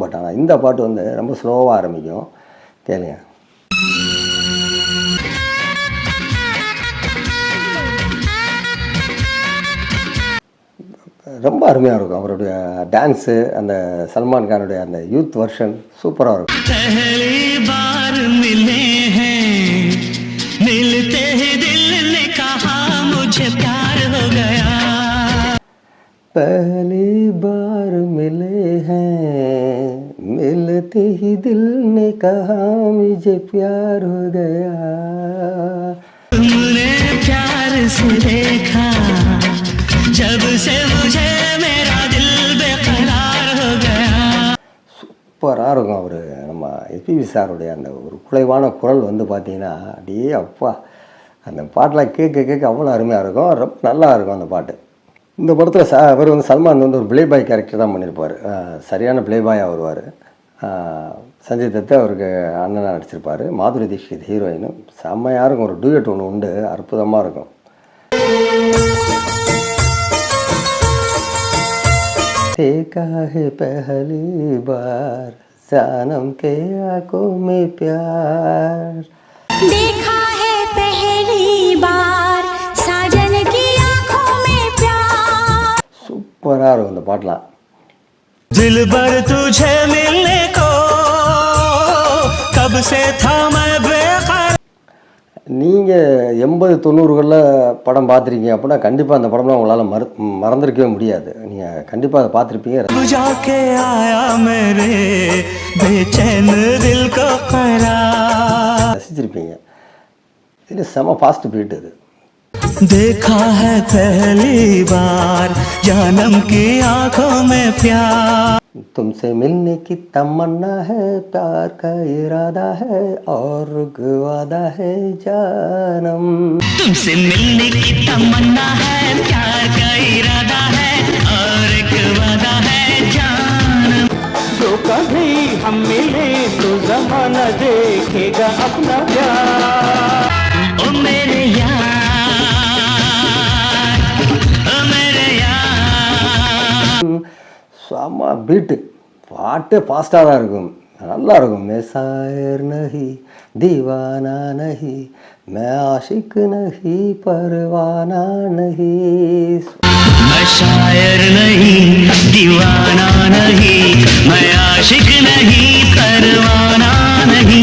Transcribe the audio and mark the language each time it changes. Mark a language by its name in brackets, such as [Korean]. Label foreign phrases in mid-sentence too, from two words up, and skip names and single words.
[Tamil] பட் ஆனால் இந்த பாட்டு வந்து ரொம்ப ஸ்லோவாக ஆரம்பிக்கும். கேளுங்க. ரொம்ப அருமையாக இருக்கும். அவருடைய டான்ஸு, அந்த சல்மான் கானுடைய அந்த [English] youth version [Tamil] சூப்பராக இருக்கும். [Hindi] मिलते ही दिल ने कहा मुझे प्यार हो गया. पहली बार मिले हैं मिलते ही दिल ने कहा मुझे प्यार हो गया. तुमने प्यार से देखा जब से मुझे मेरा दिल बेकरार हो गया. [Tamil] சூப்பராக இருக்கும். அவர் நம்ம எஸ்பிபி சாருடைய அந்த ஒரு குலைவான குரல் வந்து பார்த்தீங்கன்னா அப்படியே அப்பா, அந்த பாட்டெலாம் கேட்க கேட்க அவ்வளோ அருமையாக இருக்கும். ரொம்ப நல்லா இருக்கும் அந்த பாட்டு. இந்த படத்தில் அவர் வந்து சல்மான் வந்து ஒரு [English] play boy character [Tamil] தான் பண்ணியிருப்பார். சரியான [English] play boy-ஆக [Tamil] வருவார். சஞ்சய் தத்து அவருக்கு அண்ணனாக நடிச்சிருப்பார். மாதுரி தீக்ஷித் ஹீரோயினும் செம்மையாக இருக்கும். ஒரு டூயட் ஒன்று உண்டு, அற்புதமாக இருக்கும். [Hindi] देखा है पहली बार जानम के आंखों में प्यार देखा है पहली बार साजन की आंखों में प्यार [Tamil] சூப்பராக இருக்கும் இந்த பாட்டெலாம். [Hindi] दिल भर तुझे मिलने को कब से था मैं बेकरार. [Tamil] நீங்கள் 80-90களில் படம் பார்த்துருக்கீங்க அப்படின்னா கண்டிப்பாக அந்த படம்லாம் உங்களால் மறந்துருக்கவே முடியாது. நீங்கள் கண்டிப்பாக அதை பார்த்துருப்பீங்க, [Hindi] जाके आया मेरे बेचैन दिल को करार. [Tamil] ரசிச்சிருப்பீங்க. இதில் செம [English] fast beat [Tamil] இது. [Hindi] देखा है पहली बार जानम की आंखों में प्यार. तुमसे मिलने की तमन्ना है प्यार का इरादा है और वादा है जानम. तुमसे मिलने की तमन्ना है प्यार का इरादा है और एक वादा है जानम. जो कभी हम मिले तो जमाना देखेगा अपना प्यार. ओ मेरे यार ओ मेरे यार. [Tamil] செம பீட்டு, பாட்டு ஃபாஸ்ட்டாக தான் இருக்கும், நல்லா இருக்கும். [Hindi] मैं शायर नहीं दीवाना नहीं मैं आशिक नहीं परवाना नहीं. मैं शायर नहीं दीवाना नहीं मैं आशिक नहीं परवाना नहीं.